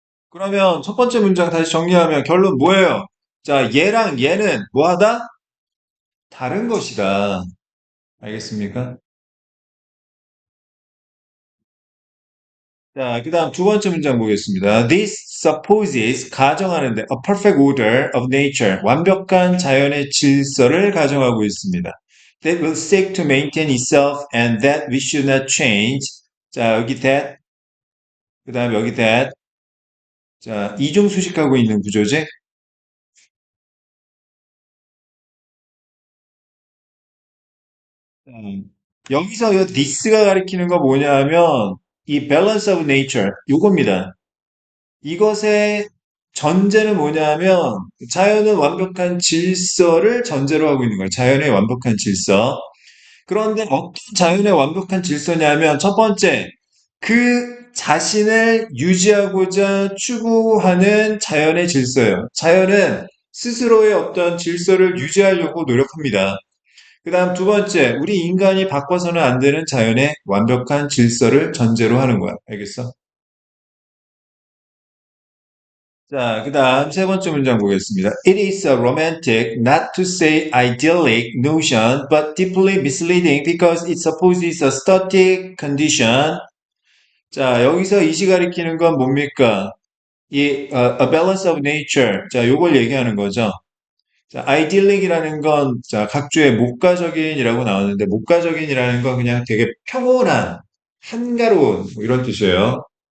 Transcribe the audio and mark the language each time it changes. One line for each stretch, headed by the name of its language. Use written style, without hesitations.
Korean: 그러면 첫 번째 문장 다시 정리하면 결론 뭐예요? 자, 얘랑 얘는 뭐하다? 다른 것이다. 알겠습니까? 자, 그 다음 두 번째 문장 보겠습니다.
English: This supposes
Korean: 가정하는데
English: a perfect order of nature
Korean: 완벽한 자연의 질서를 가정하고 있습니다.
English: That will seek to maintain itself and that we should not change.
Korean: 자, 여기 that, 그 다음 여기 that. 자, 이중 수식하고 있는 구조지? 여기서 이 this가 가리키는 거 뭐냐면 이
English: balance of nature
Korean: 요겁니다. 이것의 전제는 뭐냐면 자연은 완벽한 질서를 전제로 하고 있는 거예요. 자연의 완벽한 질서. 그런데 어떤 자연의 완벽한 질서냐면 첫 번째, 그 자신을 유지하고자 추구하는 자연의 질서예요. 자연은 스스로의 어떤 질서를 유지하려고 노력합니다. 그 다음 두 번째, 우리 인간이 바꿔서는 안 되는 자연의 완벽한 질서를 전제로 하는 거야. 알겠어? 자, 그 다음 세 번째 문장 보겠습니다.
English: It is a romantic, not to say idyllic notion, but deeply misleading because it supposes a static condition.
Korean: 자, 여기서 이시 가리키는 건 뭡니까?
English: A balance of nature.
Korean: 자, 요걸 얘기하는 거죠. 자, idyllic이라는 건, 자, 각주의 목가적인이라고 나오는데, 목가적인이라는 건 그냥 되게 평온한, 한가로운, 뭐 이런 뜻이에요.